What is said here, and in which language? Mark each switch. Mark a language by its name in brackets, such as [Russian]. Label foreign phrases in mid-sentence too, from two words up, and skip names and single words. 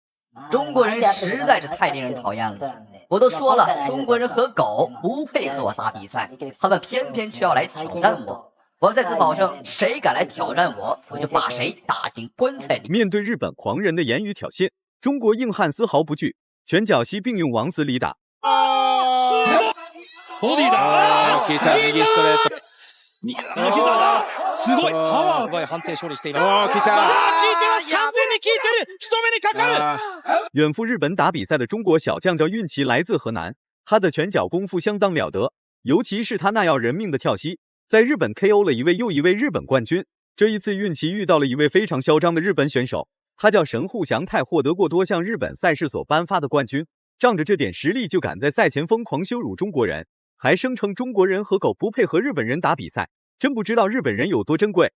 [Chinese] 中国人实在是太令人讨厌了。我都说了，中国人和狗不配和我打比赛，他们偏偏却要来挑战我。我在此保证，谁敢来挑战我，我就把谁打进棺材里。面对日本狂人的言语挑衅，中国硬汉丝毫不惧，拳脚膝并用往死里打。 [Japanese] ボディだ。右ストレート。右の膝だ。すごい。パワー。すごい判定勝利しています。効いてます。完全に効いてる。仕留めにかかる。 [Chinese] 远赴日本打比赛的中国小将叫运气，来自河南，他的拳脚功夫相当了得，尤其是他那要人命的跳膝，在日本 KO 了一位又一位日本冠军。这一次运气遇到了一位非常嚣张的日本选手，他叫神户祥太，获得过多项日本赛事所颁发的冠军，仗着这点实力就敢在赛前疯狂羞辱中国人，还声称中国人和狗不配和日本人打比赛，真不知道日本人有多珍贵。